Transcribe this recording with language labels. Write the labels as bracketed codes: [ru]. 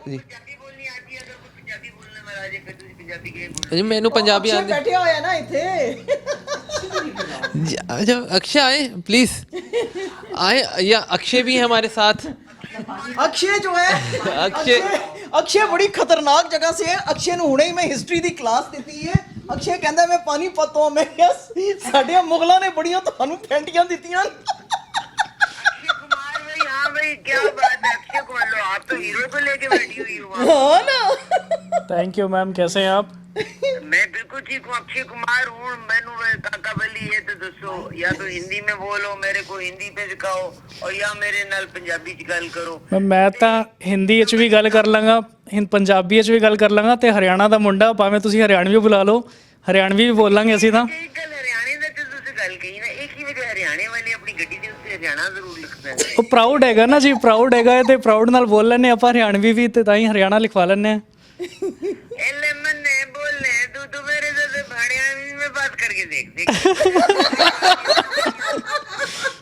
[hi] पंजाबी बोलनी आती है, अगर कुछ पंजाबी बोलने वाला है फिर तुझे पंजाबी के [pa] जी मैनू पंजाबी [hi] अक्षय [pa] बैठे होए ना इथे. [hi] अच्छा अक्षय आए प्लीज़ आए, या अक्षय भी है हमारे साथ. अक्षय जो है अक्षय बड़ी खतरनाक जगह से है. [pa] अक्षय ਨੂੰ ਹੁਣੇ ਹੀ ਮੈਂ ਹਿਸਟਰੀ ਦੀ ਕਲਾਸ ਦਿੱਤੀ ਹੈ. ਅਕਸ਼ੇ ਕਹਿੰਦਾ ਮੈਂ ਪਾਣੀਪਤ ਤੋਂ. ਮੈਂ ਕਿਹਾ ਸਾਡੇ ਮੁਗਲਾਂ ਨੇ ਬੜੀਆਂ ਤੁਹਾਨੂੰ ਫੈਂਟੀਆਂ ਦਿੱਤੀਆਂ. [hi] अक्षय कुमार भाई, हाँ भाई क्या बात है. अक्षय कुमार लो, आप तो हीरो को लेके बैठी हुई हो. हाँ ना. थैंक यू मैम, कैसे हैं आप? मैं बिल्कुल ठीक हूँ. अक्षय कुमार हूँ. [pa] मैनू काका बली है तो दसो, [hi] या तो हिंदी में बोलो, मेरे को हिंदी पे सिखाओ, और या [pa] मेरे नाल पंजाबी च गल करो. मैं ਤਾਂ ਹਿੰਦੀ ਵਿੱਚ ਵੀ ਗੱਲ ਕਰ ਲਾਂਗਾ, ਪੰਜਾਬੀ ਵਿੱਚ ਵੀ ਗੱਲ ਕਰ ਲਾਂਗਾ, ਤੇ ਹਰਿਆਣਾ ਦਾ ਮੁੰਡਾ ਭਾਵੇਂ ਤੁਸੀਂ ਹਰਿਆਣਵੀ ਬੁਲਾ ਲਓ, ਹਰਿਆਣਵੀ ਵੀ ਬੋਲਾਂਗੇ ਅਸੀਂ ਤਾਂ. एक गल हरियाणे दा ते तुसीं गल कही ना, एक ही वजह [hi] हरियाणे वाले अपनी गड्डी दे उत्ते हरियाणा जरूर लिखते हैं. [pa] ਉਹ ਪ੍ਰਾਊਡ ਹੈਗਾ ਨਾ ਜੀ, ਪ੍ਰਾਊਡ ਹੈਗਾ ਹੈ ਤੇ ਪ੍ਰਾਊਡ ਨਾਲ ਬੋਲ ਲੈਂਦੇ ਆਪਾਂ ਹਰਿਆਣਵੀ ਵੀ, ਤੇ ਤਾਂ ਹੀ ਹਰਿਆਣਾ ਲਿਖਵਾ ਲੈਂਦੇ ਆ. [hi] एलेमन ने बोलने तू मेरे से हरियाणवी में बात करके देख.